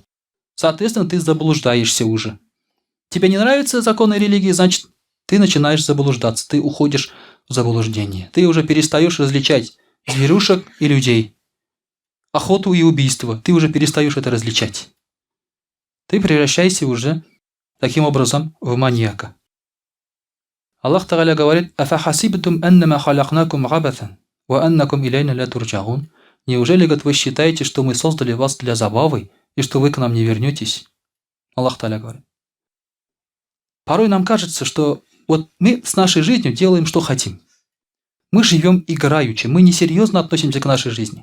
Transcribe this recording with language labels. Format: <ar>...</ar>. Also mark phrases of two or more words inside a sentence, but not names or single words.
<ru>Соответственно, ты заблуждаешься уже. Тебе не нравятся законы религии, значит, ты начинаешь заблуждаться, ты уходишь в заблуждение. Ты уже перестаешь различать зверюшек и людей. Охоту и убийство. Ты уже перестаешь это различать. Ты превращаешься уже таким образом в маньяка.</ru> <ar>الله تعالى</ar> <ru>говорит:</ru> <ar>«أفحسبتم أنما خلقناكم عبثا وأنكم إلينا لا ترجعون».</ar> <ru>Неужели, говорит, вы считаете, что мы создали вас для забавы и что вы к нам не вернетесь?</ru> <ar>الله تعالى</ar> <ru>говорит. Порой нам кажется, что вот мы с нашей жизнью делаем, что хотим. Мы живем играючи, мы несерьезно относимся к нашей жизни.</ru>